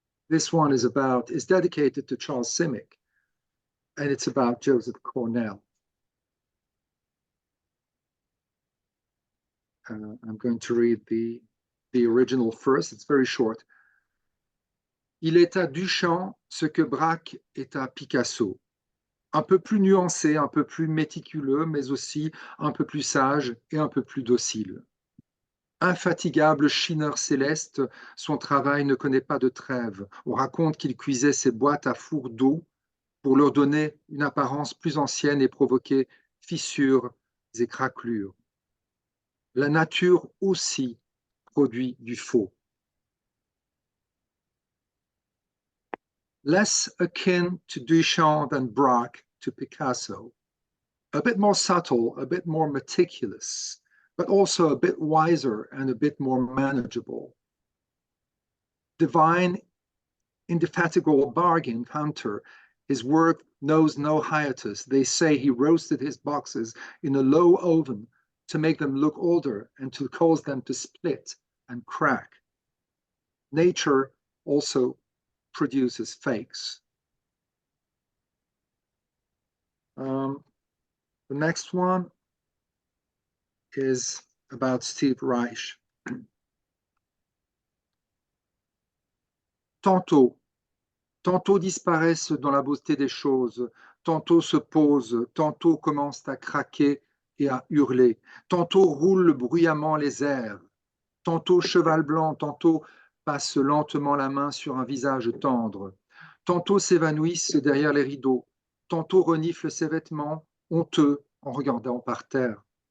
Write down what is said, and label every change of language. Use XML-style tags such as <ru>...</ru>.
<en>This one is dedicated to Charles Simic, and it's about Joseph Cornell. I'm going to read the the original first, it's very short.</en> <fr>Il est à Duchamp ce que Braque est à Picasso. Un peu plus nuancé, un peu plus méticuleux, mais aussi un peu plus sage et un peu plus docile. Infatigable chineur céleste, son travail ne connaît pas de trêve. On raconte qu'il cuisait ses boîtes à four d'eau pour leur donner une apparence plus ancienne et provoquer fissures et craquelures. La nature aussi produit du faux.</fr> <en>Less akin to Duchamp than Braque to Picasso, a bit more subtle, a bit more meticulous, but also a bit wiser and a bit more manageable. Divine, indefatigable bargain hunter, his work knows no hiatus. They say he roasted his boxes in a low oven to make them look older and to cause them to split and crack. Nature also produces fakes. The next one is about Steve Reich.</en> <fr>Tantôt disparaissent dans la beauté des choses, tantôt se posent, tantôt commencent à craquer et à hurler, tantôt roulent bruyamment les airs, tantôt cheval blanc, tantôt passe lentement la main sur un visage tendre, tantôt s'évanouissent derrière les rideaux, tantôt reniflent ses vêtements, honteux en regardant par terre,</fr>